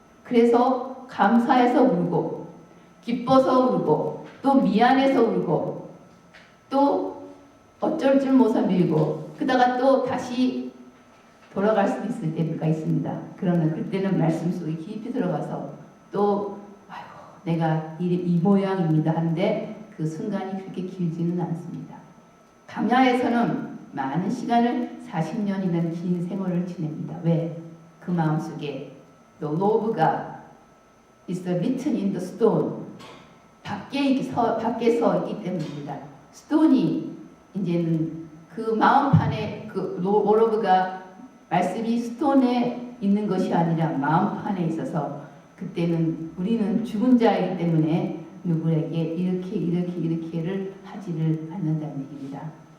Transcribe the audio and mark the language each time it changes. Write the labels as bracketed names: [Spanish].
[Korean] 그래서 감사해서 울고 기뻐서 울고 또 미안해서 울고 또 어쩔 줄 못해 밀고 그러다가 또 다시 돌아갈 수도 있을 때가 있습니다. 그러나 그때는 말씀 속에 깊이 들어가서 또 아이고 내가 이 모양입니다 하는데 그 순간이 그렇게 길지는 않습니다. 광야에서는 많은 시간을 40년이라는 긴 생활을 지냅니다. 왜? 그 마음속에 [English] The Law가 is written in the stone. [Korean] 밖에서 있기 때문입니다. 스톤이 이제는 그 마음판에 그 로브가 말씀이 스톤에 있는 것이 아니라 마음판에 있어서 그때는 우리는 죽은 자이기 때문에 누구에게 이렇게를 하지를 않는다는 얘기입니다.